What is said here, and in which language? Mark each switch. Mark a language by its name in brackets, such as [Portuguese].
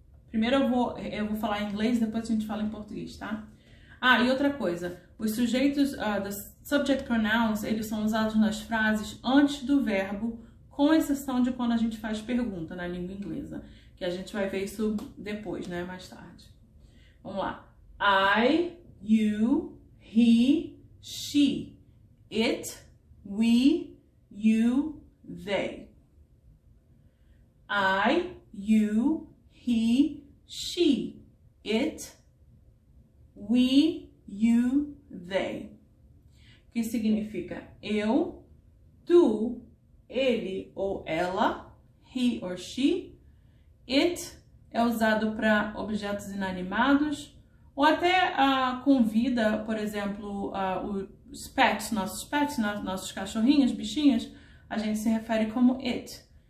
[Portuguese] Primeiro eu vou falar em inglês, depois a gente fala em português, tá? Ah, e outra coisa, os sujeitos, [English] the subject pronouns, [Portuguese] eles são usados nas frases antes do verbo, com exceção de quando a gente faz pergunta na língua inglesa, que a gente vai ver isso depois, né, mais tarde. Vamos lá. [English] I, you, he, she, it, we, you, they. I, you, he, she, it, we, you, they. [Portuguese] Que significa eu, tu, ele ou ela, [English] he or she. [Portuguese] It é usado para objetos inanimados ou até com vida, por exemplo, os pets, nossos cachorrinhos, bichinhos, a gente se refere como it.